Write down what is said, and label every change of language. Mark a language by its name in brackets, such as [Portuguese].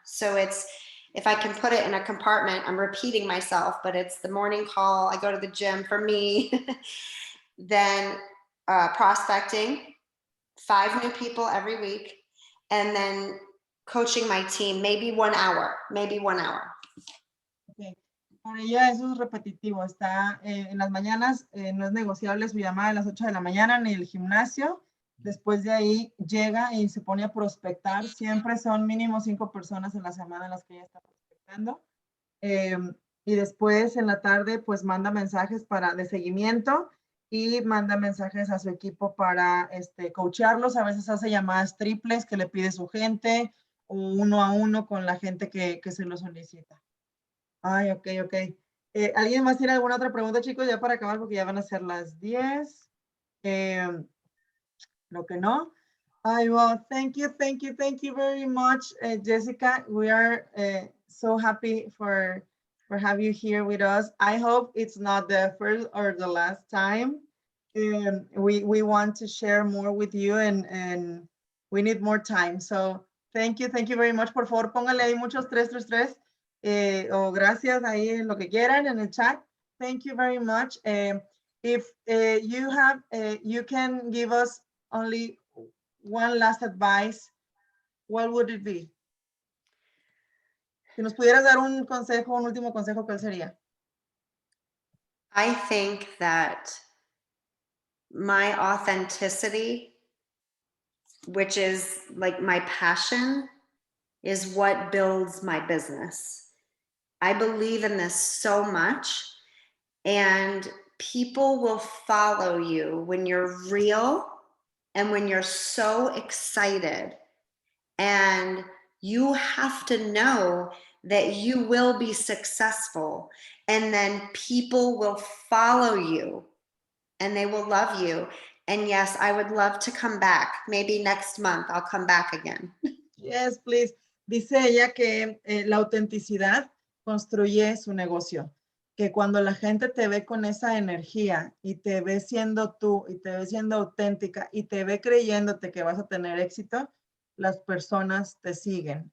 [English] So it's, if I can put it in a compartment, I'm repeating myself, but it's the morning call, I go to the gym for me, then prospecting, 5 new people every week, and then coaching my team, maybe 1 hour. Okay. [Spanish] Para ella eso es repetitivo, está en las mañanas, no es negociable su llamada a las 8 de la mañana ni el gimnasio. Después de ahí llega y se pone a prospectar. Siempre son mínimo 5 personas en la semana en las que ella está prospectando. Y después en la tarde pues manda mensajes de seguimiento y manda mensajes a su equipo para coacharlos. A veces hace llamadas triples que le pide su gente, o 1 a 1 con la gente que se lo solicita. Ay, ok. ¿Alguien más tiene alguna otra pregunta, chicos? Ya para acabar, porque ya van a ser las 10. Lo que no. [English] Well, thank you very much, Jessica. We are so happy for have you here with us. I hope it's not the first or the last time. We want to share more with you and we need more time. So thank you very much. [Spanish] Por favor, póngale ahí muchos 333 o gracias ahí lo que quieran en el chat. [English] Thank you very much. If you have, you can give us only one last advice, what would it be? [Spanish] Si nos pudieras dar un consejo, un último consejo, ¿cuál sería? [English] I think that my authenticity, which is like my passion, is what builds my business. I believe in this so much, and people will follow you when you're real and when you're so excited. And you have to know that you will be successful, and then people will follow you and they will love you. And yes, I would love to come back. Maybe next month I'll come back again. Yes, please. [Spanish] Dice ella que la autenticidad construye su negocio. Que cuando la gente te ve con esa energía y te ve siendo tú y te ve siendo auténtica y te ve creyéndote que vas a tener éxito, las personas te siguen.